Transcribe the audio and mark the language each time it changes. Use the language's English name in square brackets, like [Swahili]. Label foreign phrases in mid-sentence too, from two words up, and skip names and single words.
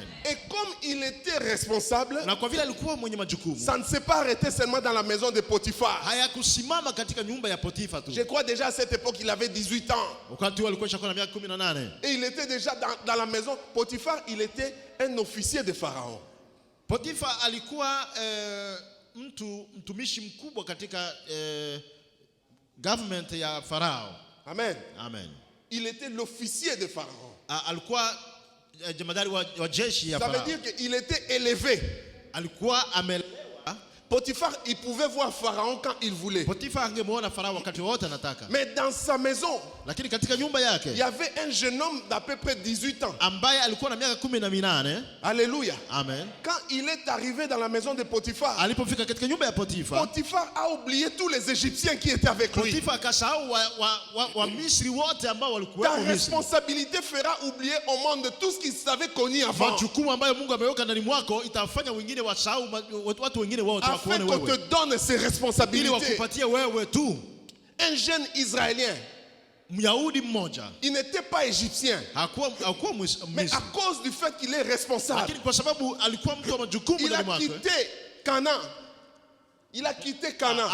[French] Et comme il était responsable, ça ne s'est pas arrêté seulement dans la maison de Potiphar. Je crois déjà à cette époque il avait 18 ans. Et il était déjà dans la maison. Potiphar, il était un officier de Pharaon. [Swahili] Potiphar alikuwa mtumishi mkubwa katika government ya Farao. Amen. Amen. [French] Il était l'officier de Pharaon. [Swahili] Alikuwa jemadari wa jeshi ya Farao. [French] Ça veut dire qu'il était élevé. [Swahili] Alikuwa amelewa. [French] Potiphar, il pouvait voir Pharaon quand il voulait. [Swahili] Potiphar angemuona Farao wakati wote anataka. [French] Mais dans sa maison, [Swahili] lakini katika nyumba yake, [French] il y avait un jeune homme d'à peu près 18 ans. [Swahili] Ambaye alikuwa na miaka 18. [French] Alléluia. Amen. Quand il est arrivé dans la maison de Potiphar, [Swahili] alipofika katika nyumba ya Potiphar, [French] Potiphar a oublié tous les Égyptiens qui étaient avec lui. [Swahili] Potiphar akasahau wa Misri wote ambao walikuwa [French] ta responsabilité fera oublier au monde tout ce qu'ils avaient connu avant. [Swahili] Majukumu ambayo Mungu ameweka ndani mwako itafanya wengine wasahau watu wengine wote wakuone wewe. [French] Afin qu'on te donne ses responsabilités. Un jeune Israélien, il n'était pas égyptien, mais à cause du fait qu'il est responsable, il a quitté Canaan. Il a quitté Canaan.